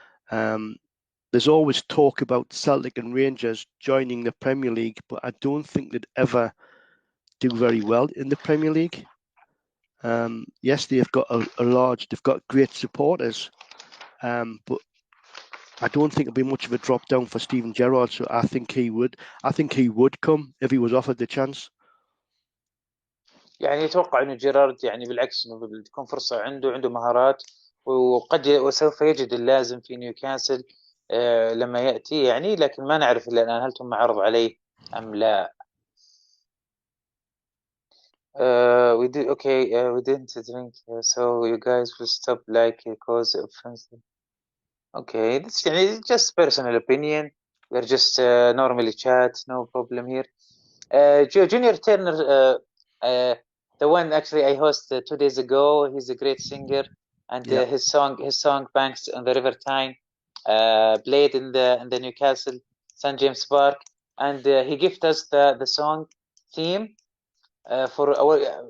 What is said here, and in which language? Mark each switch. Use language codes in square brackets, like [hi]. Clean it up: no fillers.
[en] There's always talk about Celtic and Rangers joining the Premier League, but I don't think they'd ever do very well in the Premier League. Yes, they've got they've got great supporters, but I don't think it'd be much of a drop down for Stephen Gerrard. So I think he would come if he was offered the chance. [ar] يعني يتوقع انه جيرارد يعني بالعكس انه بتكون فرصة عنده مهارات وسوف يجد اللازم في نيوكاسل لما يأتي يعني، لكن ما نعرف الا الان هل تم عرض عليه ام لا. [en] We didn't drink so you guys will stop like cause offensive. Okay, that's يعني just personal opinion. We're just normally chat, no problem here. Junior Turner, the one actually I hosted 2 days ago, he's a great singer, and his song Banks on the River Tyne played in the Newcastle St James Park, and he gifted us the song theme for our.